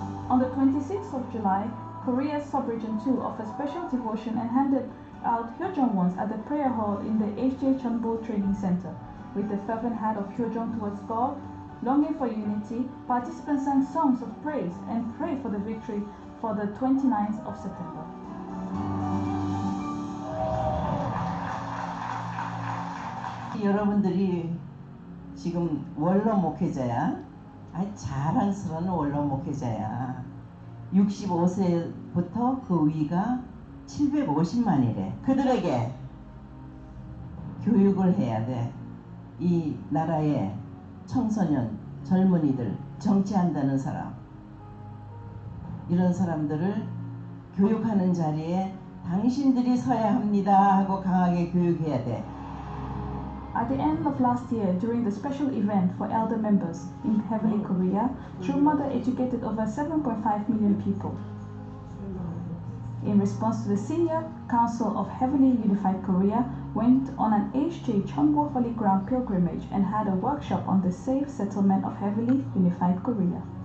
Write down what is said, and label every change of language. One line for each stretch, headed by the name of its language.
English: On the 26th of July, Korea's Sub-Region 2 offered special devotion and handed out Hyojong wands at the prayer hall in the HJ Chunbo Training Center. With the fervent heart of Hyojong towards God, longing for unity, participants sang songs of praise and prayed for the victory for the 29th of September.
Korean: 여러분들이 지금 원로 목회자야. 아주 자랑스러운 원로 목회자야. 65세부터 그 위가 750만이래. 그들에게 교육을 해야 돼. 이 나라의 청소년, 젊은이들 정치한다는 사람, 이런 사람들을 교육하는 자리에 당신들이 서야 합니다 하고 강하게 교육해야 돼.
English: At the end of last year, during the special event for elder members in Heavenly Korea, True Mother educated over 7.5 million people. In response to the Senior Council of Heavenly Unified Korea went on an HJ Cheonggwa Holy Ground pilgrimage and had a workshop on the safe settlement of Heavenly Unified Korea.